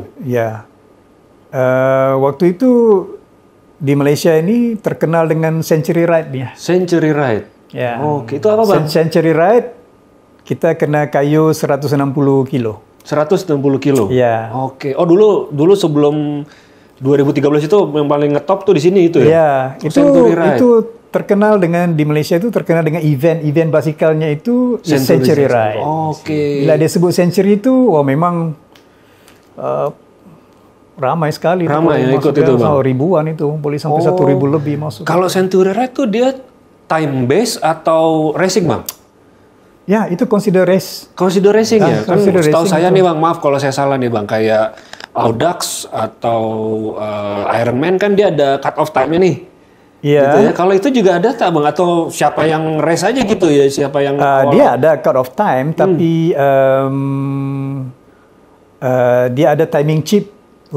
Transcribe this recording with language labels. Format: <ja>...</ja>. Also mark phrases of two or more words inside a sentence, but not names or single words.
<ms>Ya, waktu itu di Malaysia ini terkenal dengan Century Ride ya. Century Ride. Ya.</ms> <id>Oke, itu apa Bang?</id> <ms>Century Ride kita kena kayu 160 kilo. 160 kilo. Ya. Oke.</ms> <id>Oh dulu sebelum 2013 itu yang paling ngetop tuh di sini itu ya. Ya, Century Ride.</id> <ms>itu terkenal dengan di Malaysia itu terkenal dengan event basikalnya itu Century Ride. Oke. Bila dia sebut Century itu, wah memang ramai sekali. Ramai yang ikut Masuk itu, Bang? Ribuan itu, boleh sampai 1.000 lebih masuk.</ms> <id>Kalau Century Ride tuh dia</id> <en>time base</en> <id>atau racing Bang?</id> <ms>Ya, itu</ms> <en>consider race. Consider racing ya? Kan consider</en> <id>setahu</id> <en>racing</en> <id>saya itu. nih Bang, maaf kalau saya salah nih Bang, kayak Audax atau Ironman kan dia ada</id> <en>cut off time-nya</en> <id>nih. Iya. Gitu ya. Kalau itu juga ada tak Bang? Atau siapa yang race aja gitu ya? Siapa yang</id> <ms>Dia ada</ms> <en>cut off time,</en> <ms>tapi dia ada</ms> <en>timing chip</en> <ms>untuk</ms>